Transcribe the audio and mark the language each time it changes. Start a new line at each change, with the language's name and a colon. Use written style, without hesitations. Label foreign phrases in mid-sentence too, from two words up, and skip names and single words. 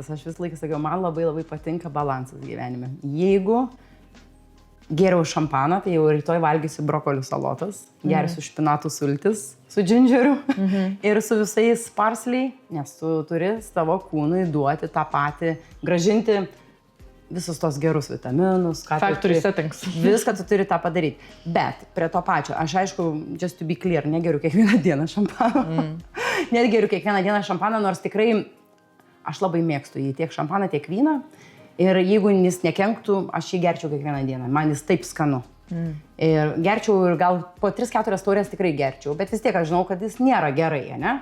Lithuanian: Aš vis laiką sakiau, man labai patinka balansas gyvenime. Jeigu geriau šampaną, tai jau rytoj valgysiu brokolių salotas, gersiu špinatų sultis su džindžeriu ir su visais parsley, nes tu turi savo kūnui duoti tą patį, gražinti visus tos gerus vitaminus.
English: Factory settings.
Lithuanian: Viską tu turi tą padaryti. Bet prie to pačio, aš aišku,
English: just to be clear,
Lithuanian: negeriu kiekvieną dieną šampaną. Net geriu kiekvieną dieną šampaną, nors tikrai aš labai mėgstu jį, tiek šampaną, tiek vyną. Ir jeigu jis nekenktų, aš jį gerčiau kiekvieną dieną. Man jis taip skanu. Ir gerčiau ir gal po 3-4 taurės tikrai gerčiau, bet vis tiek aš žinau, kad jis nėra gerai, ne?